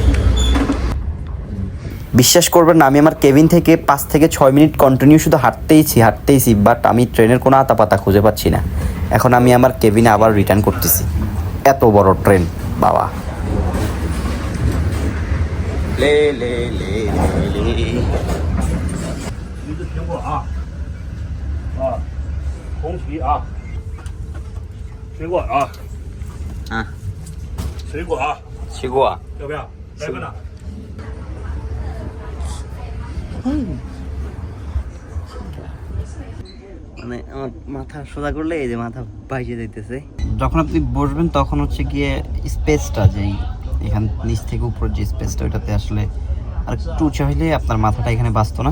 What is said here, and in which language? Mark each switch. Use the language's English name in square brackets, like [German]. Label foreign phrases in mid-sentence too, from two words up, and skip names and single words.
[Bangla] বিশ্বাস করবেন না, আমি আমার কেবিন থেকে 5 থেকে 6 মিনিট কন্টিনিউ শুধু হাঁটতেইছি, বাট আমি ট্রেনের কোনো আতাপাতা খুঁজে পাচ্ছি না। এখন আমি আমার কেবিনে আবার রিটার্ন করতেছি। এত বড় ট্রেন, বাবা। লে লে লে লে [Chinese] 红旗啊，水果啊，啊，水果啊，去过。要不要？来个呢？ [Bangla] মানে আমার মাথা সোজা করলে এই যে মাথা বাইরে যাইতেছে। যখন আপনি বসবেন তখন হচ্ছে গিয়ে স্পেসটা, যেই এখান নিচ থেকে উপর যে স্পেসটা, ওইটাতে আসলে আর একটু উঁচু হইলে আপনার মাথাটা এখানে বাঁচতো না।